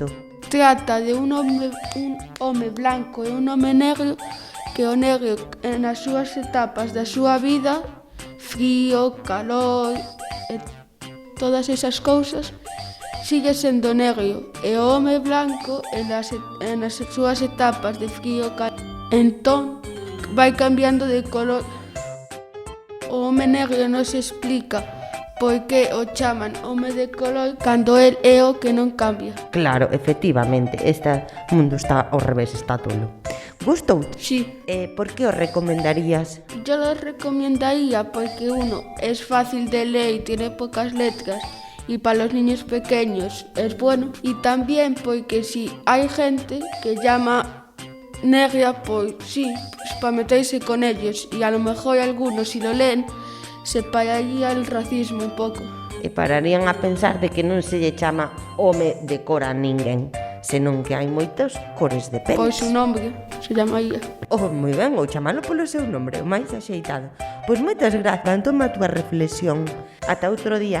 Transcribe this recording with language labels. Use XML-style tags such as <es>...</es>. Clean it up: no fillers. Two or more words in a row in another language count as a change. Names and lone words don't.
<gl>Trata de un home blanco e un home negro que o negro nas súas etapas da súa vida, frío, calor e todas esas cousas, sigue sendo negro e o home blanco nas súas etapas de frío, calor, entón vai cambiando de color. O home negro non se explica por que o chaman home de color cando el é o que non cambia. Claro, efectivamente, este mundo está ao revés, está tolo. Gustou?</gl> <es>Sí,</es> <gl>Por que o recomendarías?</gl> <es>yo lo recomendaría porque uno es fácil de leer y tiene pocas letras y para los niños pequeños es bueno, y también porque si hay gente que llama negra, pues sí, pues para meterse con ellos, y a lo mejor algunos si lo leen se pararía el racismo un pouco.</es> <gl>E pararían a pensar de que non se lle chama home de cor a ninguén, senón que hai moitas cores de peles.</gl> <es>Pois su nombre se llamaría.</es> <gl>Oh, moi ben, ou chamalo polo seu nombre, o máis axeitado. Pois moitas grazas, toma a túa reflexión. Ata outro día.</gl>